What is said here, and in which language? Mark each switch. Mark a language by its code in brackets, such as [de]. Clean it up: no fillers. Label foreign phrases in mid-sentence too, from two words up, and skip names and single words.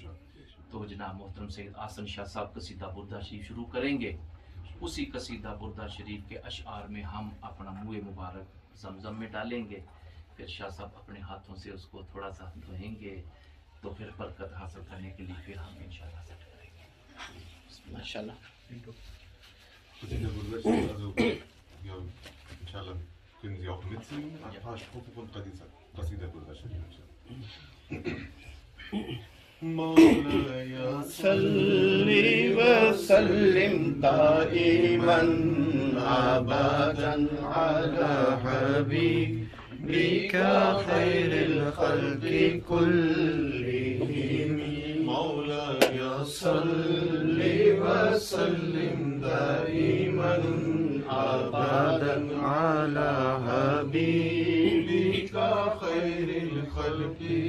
[ur] تو جناب محترم سید آسن شاہ صاحب قصیدہ بردہ شریف شروع کریں گے، اسی قصیدہ بردہ شریف کے اشعار میں ہم اپنا موئے مبارک زمزم میں ڈالیں گے، پھر شاہ صاحب اپنے ہاتھوں سے اس کو تھوڑا سا دھوئیں گے، تو پھر برکت حاصل کرنے کے لیے پھر ہم انشاءاللہ سیٹ کریں گے ماشاءاللہ۔ قصیدہ بردہ شریف، [de] also ja, inshallah können Sie auch mitsingen, ein paar Strophen von قصیدہ بردہ شریف۔ [ar] مولاي صل وسلم دائما ابدا على حبيبك خير الخلق كلهم، مولاي صل وسلم دائما ابدا على حبيبك خير الخلق